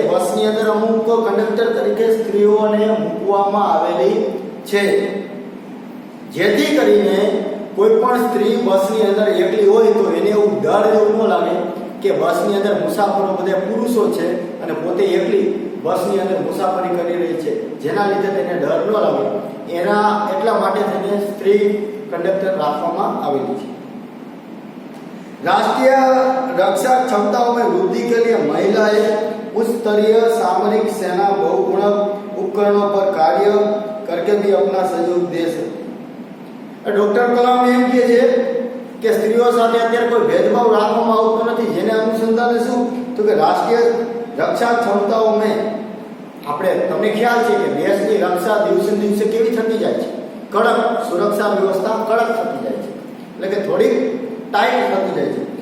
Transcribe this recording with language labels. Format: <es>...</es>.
<gu>બસની અંદર અમુક કંડક્ટર તરીકે સ્ત્રીઓને મૂકવામાં આવેલી છે, જેથી કરીને કોઈ પણ સ્ત્રી બસની અંદર એકલી હોય તો એને એવું ડર જેવું ન લાગે કે બસની અંદર મુસાફરો બધા પુરુષો છે અને પોતે એકલી બસની અંદર મુસાફરી કરી રહી છે, જેના લીધે તેને ડર ન લાગે. એટલા માટે તેને સ્ત્રી કંડક્ટર રાખવામાં આવેલી છે.</gu> <hi>राष्ट्रीय रक्षा क्षमताओं में वृद्धि के लिए महिलाएं उच्च स्तरीय सामरिक सेना बहुगुणक उपकरणों पर कार्य करके भी अपना सहयोग दे सकती.</hi> <gu>ડોક્ટર કલામ એમ કહે છે કે સ્ત્રીઓ સાથે અત્યારે કોઈ ભેદભાવ રાખવામાં આવતો નથી. જેને અનુસંધાને શું, તો કે રાષ્ટ્રીય રક્ષા ક્ષમતાઓમાં આપણે, તમને ખ્યાલ છે કે દેશની રક્ષા દિવસે દિવસે કેવી થતી જાય છે, કડક સુરક્ષા વ્યવસ્થા કડક થતી જાય છે, એટલે કે થોડી ટાઈટ થતી જાય છે.</gu>